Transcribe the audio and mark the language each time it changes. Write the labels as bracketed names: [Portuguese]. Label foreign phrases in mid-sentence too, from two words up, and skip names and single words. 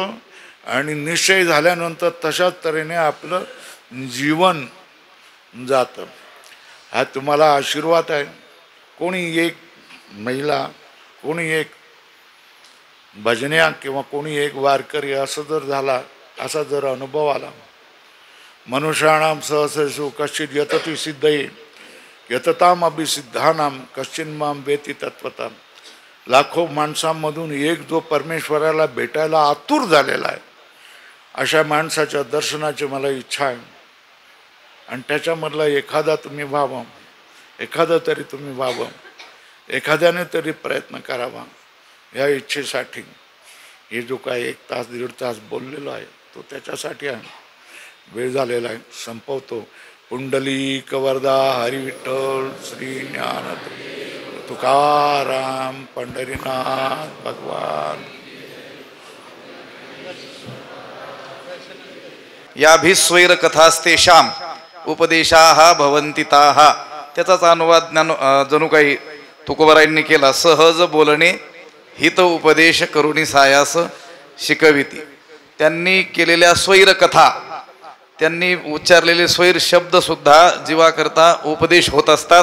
[Marathi] आणि निश्चय झाल्यानंतर तशाच तऱ्हेने आपलं जीवन जातं. हा तुम्हाला आशीर्वाद आहे. कोणी एक महिला, कोणी एक भजन्या किंवा कोणी एक वारकरी असं जर झाला, असा जर अनुभव आला. [Sanskrit] मनुष्याणाम सहसेषु कश्चित यतति सिद्धये यतताम अभिसिद्धानाम कश्चिन माम वेति तत्वताम. [Marathi] लाखो माणसांमधून एक जो परमेश्वराला भेटायला आतुर झालेला आहे, अशा माणसाच्या दर्शनाची मला इच्छा आहे. आणि त्याच्यामधला एखादा तुम्ही व्हावं, एखादा तरी तुम्ही व्हावं, एखाद्याने तरी प्रयत्न करावा. या इच्छेसाठी हे जो काय 1 तास 1.5 तास बोललेलो आहे तो त्याच्यासाठी आहे. वेळ झालेला आहे, संपवतो. पुंडलिक वरदा हरी विठ्ठल श्री ज्ञान तुकाराम पंढरीनाथ भगवान. [Sanskrit] याभिस्वैर कथास्तेषाम उपदेशाः भवन्ति ताः. [Marathi] त्याचाच अनुवाद जणू काही तुकोबारायांनी केला. सहज बोलणे हित उपदेश करुणी सायास शिकविती. त्यांनी केलेल्या स्वैर कथा, त्यांनी उच्चारलेले स्वैर शब्द सुद्धा जीवाकरता उपदेश होत असतात.